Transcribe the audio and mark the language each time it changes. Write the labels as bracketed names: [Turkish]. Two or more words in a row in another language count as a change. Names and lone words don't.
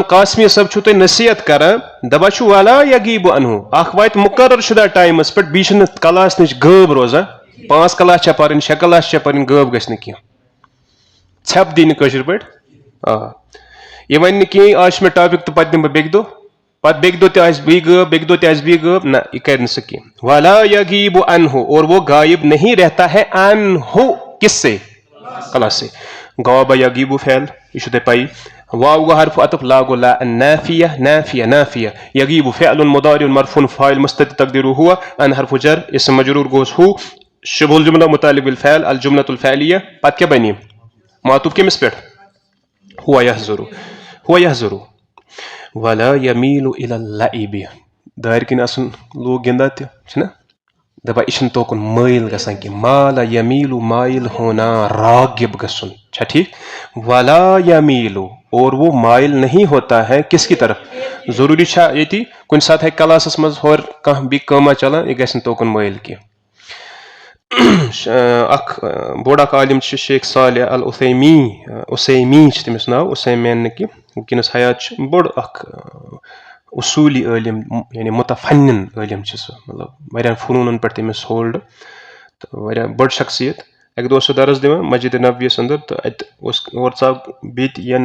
[Kashmiri] قاسمی صٲب چھُو تۄہہِ نصیحت کران دپان چھُ [Arabic] ولا یغیب عنہ [Kashmiri] اکھ واتہِ مقرر شدہ ٹایمس پٮ۪ٹھ بیٚیہِ چھُنہٕ کلاس نِش غٲب روزان 5 کلاس چھےٚ پرٕنۍ 6 کلاس چھےٚ پرٕنۍ غٲب گژھِ نہٕ کینٛہہ ژھٮ۪پ دی نہٕ کٲشِر پٲٹھۍ یہ ون نہٕ کِہیٖنۍ آز چھُ مےٚ ٹاپِک تہٕ پتہٕ دِمہٕ بہٕ بیٚکہِ دۄہ پتہٕ بیٚکہِ دۄہ تہِ آسہِ بیٚیہِ غٲب بیٚکہِ دۄہ تہِ آسہِ بیٚیہِ غٲب نہ یہ کرِ نہٕ سُہ کینٛہہ [Arabic] ولا یغیب عنہ [Urdu] اور وہ غائب نہیں رہتا [Kashmiri] ہے عنہ [Urdu] کس سے کلاس سے [Kashmiri] غاب یغیب فعل یہ چھُو تۄہہِ پَیی واو گوٚو [Arabic] حرف عطف [Kashmiri] لا گوٚو [Arabic] لا نافیہ یغیب فعل مضارع مرفوع فاعل مستتر تقدیرہ ہوا ان حرف جر اسم مجرور گوس ہو شبہ الجملہ متعلق بالفعل الجملۃ الفعلیہ [Kashmiri] پتہ کیٛاہ بنہِ معطوف کٔمِس پٮ۪ٹھ ہوا یحضرو [Arabic] ولا یمیٖل الی اللعب [Kashmiri] دارِ کِنۍ آسان لوٗکھ گِنٛدان تہِ چھِنہ دپان یہِ چھُنہٕ توکُن مٲیل گژھان کینٛہہ مالا یمیٖل [Urdu] مایل ہونا [Kashmiri] راغب گژھُن چھا ٹھیک [Arabic] ولا یمیٖل [Urdu] اور وہ مائل نہیں ہوتا ہے کس کی طرف [Kashmiri] ضروٗری چھا ییٚتی کُنہِ ساتہٕ ہیٚکہِ کلاسس منٛز ہورٕ کانٛہہ بیٚیہِ کٲمہ چلان یہِ گژھِ نہٕ توکُن مٲیل کینٛہہ اکھ بوٚڑ اکھ عالم چھُ شیخ صالح العثیمی چھُ تٔمِس ناو عثیمین نہٕ کینٛہہ وٕنکیٚنس حیات چھُ بوٚڑ اکھ اصوٗلی عٲلم یعنی متفنن عٲلم چھُ سُہ مطلب واریاہن فنوٗنن پٮ۪ٹھ تٔمِس ہولڈ تہٕ واریاہ بٔڑ شخصیت اکہِ دۄہ اوس سُہ درس دِوان مسجد نبویَس انٛدر تہٕ اتہِ اوس اورٕ ژاو بیٚیہِ یا